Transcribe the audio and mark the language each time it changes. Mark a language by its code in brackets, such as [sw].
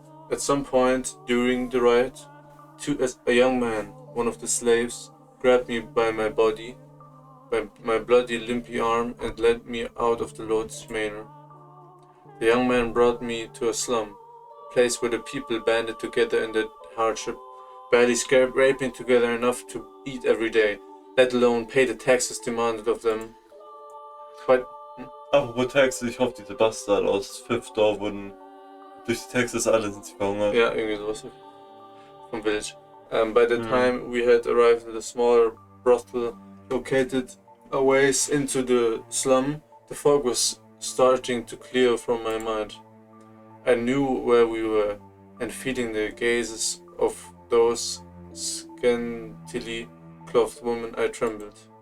[en] At some point during the riot, a young man, one of the slaves, grabbed me by my body, by my bloody limpy arm, and led me out of the Lord's manor. The young man brought me to a slum, place where the people banded together in their hardship, barely scraping together enough to eat every day, let alone pay the taxes demanded of them. But [de] Apropos Taxes, ich hoffe, diese Bastard aus Fifth Door wurden durch die Taxes alle sind sie verhungert. ja, irgendwie sowas vom Village. [en] By the time we had arrived at a smaller brothel located a ways into the slum, the fog was starting to clear from my mind. I knew where we were, and feeling the gazes of those scantily clothed women, I trembled.